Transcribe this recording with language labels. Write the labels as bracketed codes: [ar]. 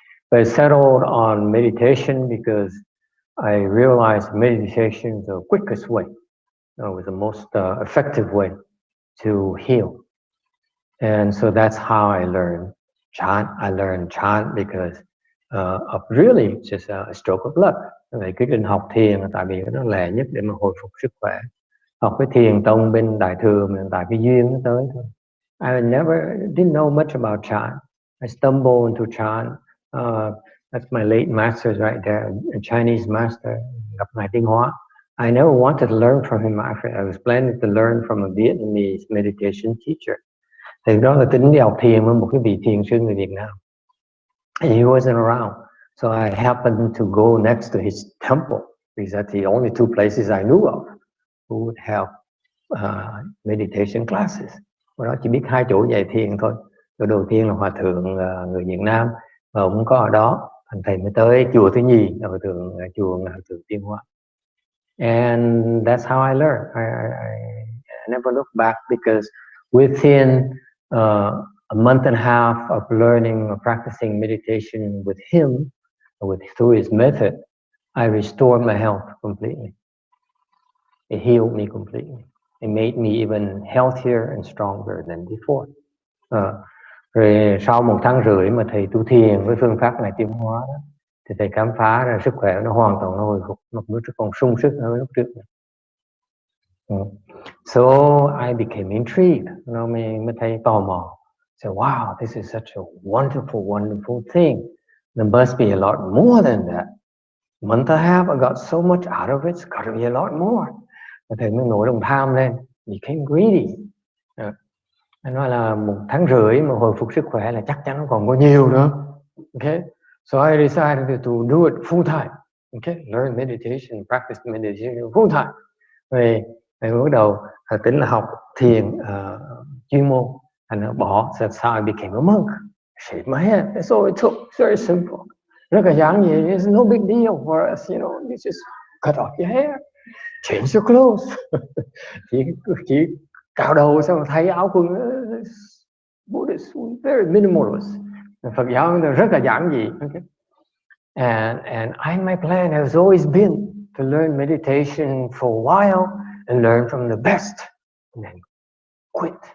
[en] But I settled on meditation because I realized meditation is the quickest way, was the most effective way to heal. And so that's how I learned chant. I learned chant because of really just a stroke of luck. [vi] Vậy quyết định học thiền tại vì nó lẹ nhất để mà hồi phục sức khỏe. Học cái thiền tông bên Đại Thừa mình tại cái duyên nó tới thôi. [en] I didn't know much about chant. I stumbled into chant. That's my late masters right there, a Chinese master, [vi] gặp Ngài Tiến Hóa. [en] I never wanted to learn from him. I was planning to learn from a Vietnamese meditation teacher. [vi] Thì đó là tính đi học thiền với một cái vị thiền sư người Việt Nam. [en] And he wasn't around. So I happened to go next to his temple because that's the only two places I knew of who would have meditation classes. [vi] Và đó chỉ biết hai chỗ dạy thiền thôi. Chỗ đầu tiên là Hòa Thượng người Việt Nam và ông có ở đó. Thành thầy mới tới chùa thứ nhì là Hòa Thượng Tiến Hóa. [en] And that's how I learned. I never look back because within a month and a half of learning or practicing meditation with him, through his method, I restored my health completely. It healed me completely. It made me even healthier and stronger than before. [vi] Rồi sau 1 tháng rưỡi mà thầy tu thiền với phương pháp này tiến hóa đó, thì thầy khám phá ra sức khỏe nó hoàn toàn nó hồi phục, nó còn sung sức hơn lúc trước. [en] So I became intrigued. [vi] Nó mới thấy tò mò. [en] So wow, this is such a wonderful thing. There must be a lot more than that. Month and a half, I got so much out of it. It's got to be a lot more. [vi] Và thầy mới nổi lòng tham lên, [en] became greedy. [vi] Anh nói là 1 tháng rưỡi mà hồi phục sức khỏe là chắc chắn nó còn có nhiều nữa. [en] Okay, so I decided to do it full time. Okay, learn meditation, practice meditation full time. [vi] Rồi bắt đầu tính là học thiền chuyên môn, thành nó bỏ. [en] So I became a monk. Shave my head. That's all it took. It's very simple. [vi] Rất là giản dị. [en] It's no big deal for us, you know. You just cut off your hair, change your clothes. [vi] chỉ cạo đầu xong rồi thay áo quần. [en] Buddhist, very minimalist. [vi] Phật giáo rất là giản dị. Okay? [en] And my plan has always been to learn meditation for a while and learn from the best and then quit.